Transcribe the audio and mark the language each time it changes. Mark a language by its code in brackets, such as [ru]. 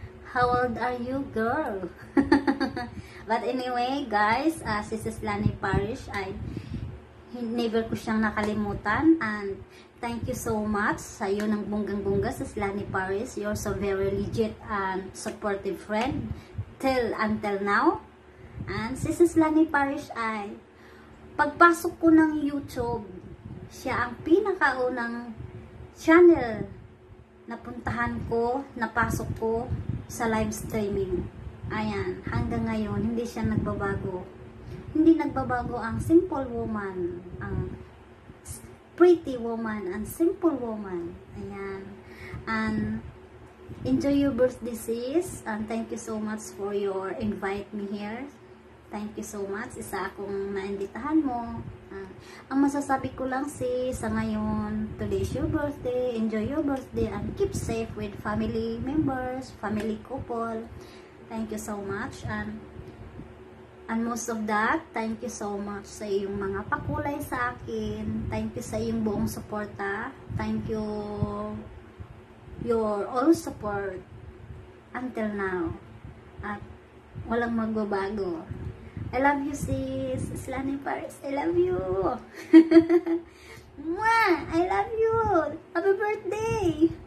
[en] How old are you, girl? But anyway, guys, [tl] si Sis Lani Parish ay never ko siyang nakalimutan, [en] and thank you so much [tl] sa iyo ng bunggang-bungga, [en] Sis Lani Parish. You're so very legit and supportive friend until now. [tl] And si Sis Lani Parish ay pagpasok ko ng YouTube, siya ang pinakaunang channel na puntahan ko, napasok ko sa live streaming. Ayan, hanggang ngayon, hindi siya nagbabago. Hindi nagbabago ang [en] simple woman, ang pretty woman, and simple woman. Ayan. And enjoy your birthday, sis. And thank you so much for your invite me here. Thank you so much. [tl] Isa akong naimbitahan mo. Ang masasabi ko lang, sis, sa ngayon, [en] today is your birthday. Enjoy your birthday and keep safe with family members, family couple. Thank you so much. And most of that, thank you so much [tl] sa iyong mga pakulay sa akin. [en] Thank you [tl] sa iyong buong suporta. [en] Thank you your all support until now. [tl] At walang magbabago. [en] I love you, [tl] sis. [en] Sis Lani Paris, I love you. Mwah! I love you. Happy birthday.